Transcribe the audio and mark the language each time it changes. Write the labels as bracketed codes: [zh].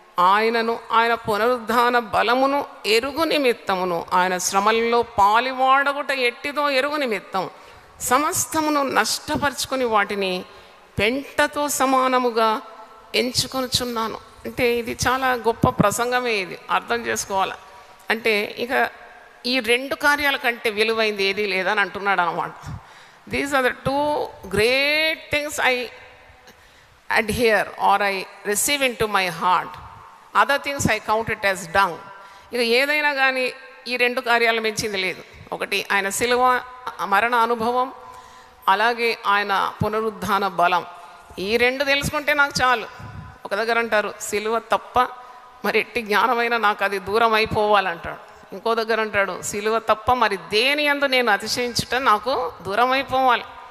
[te] ఆయనను ఆయన పునరుద్ధాన బలమును ఎరుగు నిమిత్తమును ఆయన శ్రమల్లో పాలివాడగుట ఎట్టిదో ఎరుగు నిమిత్తం సమస్తమును నష్టపరుచుకొని వాటిని పెంటతో సమానముగా ఎంచుకొనుచున్నాను. అంటే ఇది చాలా గొప్ప ప్రసంగమే, ఇది అర్థం చేసుకోవాలి. అంటే ఇక ఈ 2 కార్యాల కంటే విలువైంది ఏదీ లేదని అంటున్నాడు అన్నమాట. [en] These are the 2 great things I adhere or I receive into my heart. Other things I count it as dung. [te] ఇక ఏదైనా కానీ ఈ 2 కార్యాలు మించింది లేదు. ఒకటి ఆయన శిలువ మరణ అనుభవం, అలాగే ఆయన పునరుద్ధాన బలం. ఈ 2 తెలుసుకుంటే నాకు చాలు. ఒక దగ్గర అంటారు శిలువ తప్ప మరి ఎట్టి జ్ఞానమైనా నాకు అది దూరం అయిపోవాలంటాడు. ఇంకో దగ్గర అంటాడు శిలువ తప్ప మరి దేని యందు నేను అతిశయించుట నాకు దూరం అయిపోవాలి.